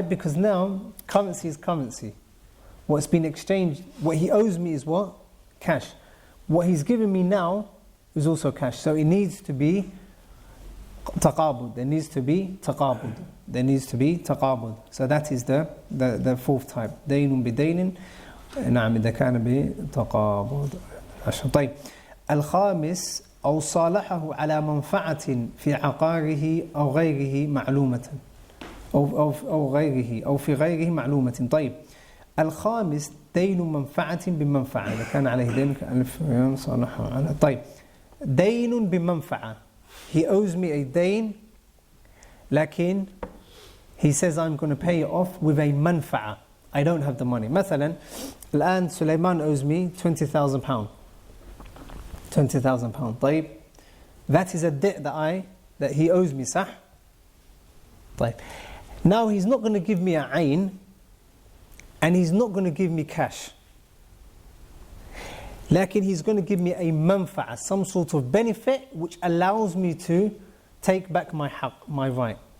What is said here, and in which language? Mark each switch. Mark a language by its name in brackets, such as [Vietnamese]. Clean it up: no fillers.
[English] Because now currency is currency. What's been exchanged, what he owes me is what? Cash. What he's given me now is also cash. So it needs to be taqabud. There needs to be taqabud. There needs to be taqabud. So that is the fourth type. [Arabic] Daynun bidaynin. نعم إذا كان بتقابض. طيب, الخامس أو صالحه على منفعة في عقاره أو غيره معلومة أو غيره أو في غيره معلومة. طيب, الخامس دين منفعة بمنفعة. إذا كان عليه دين كألف صالحه على. طيب, دين بمنفعة. [English] He owes me a [Arabic] دين لكن [English] he says I'm going to pay it off with a [Arabic] منفعة. [English] I don't have the money. [Arabic] مثلا الآن سليمان [English] owes me £20,000. £20,000. [Arabic] طيب, [English] that is a debt that he owes me, [Arabic] صح? طيب. [English] Now he's not going to give me a ayn and he's not going to give me cash. [Arabic] لكن [English] he's going to give me a manfa'a, some sort of benefit which allows me to take back my haqq, my right.